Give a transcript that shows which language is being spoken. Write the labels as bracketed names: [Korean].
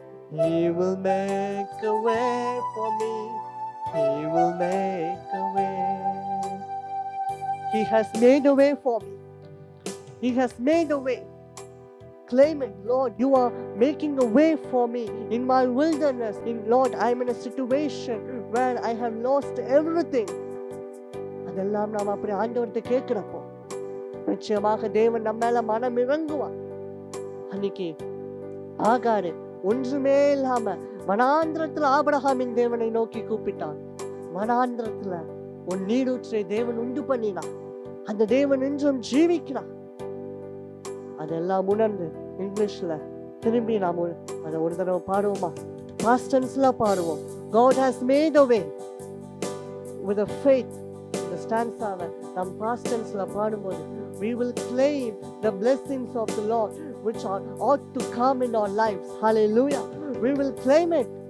[English] He will make a way for me. He will make a way. He has made a way for me. He has made a way. Claim it, Lord. You are making a way for me in my wilderness. Lord, I am in a situation where I have lost everything. [Tamil] அதெல்லாம் நாம் அப்படி ஆண்டவர்கிட்ட கேட்கிறப்போ நிச்சயமாக தேவன் நம்ம மேல மனம் இறங்குவார். அன்னைக்கு ஆகாரு ஒன்றுமே இல்லாம வனாந்திரத்துல ஆபிரகாமின் தேவனை நோக்கி கூப்பிட்டான். வனாந்திரத்துல ஒரு நீரூற்றை தேவன் உண்டு பண்ணினான். அந்த தேவன் இன்றும் ஜீவிக்கிறான். அதெல்லாம் உணர்ந்து இங்கிலீஷ்ல திரும்பி நாம் அதை ஒரு தடவை பாடுவோமா? பாஸ்ட் டென்ஸ்ல பாடுவோம். [English] God has made a way with a faith. [Tamil] இந்த ஸ்டான்ஸாவை நாம் பாஸ்ட் டென்ஸ்ல பாடும்போது [English] we will claim the blessings of the Lord which ought to come in our lives. Hallelujah. We will claim it.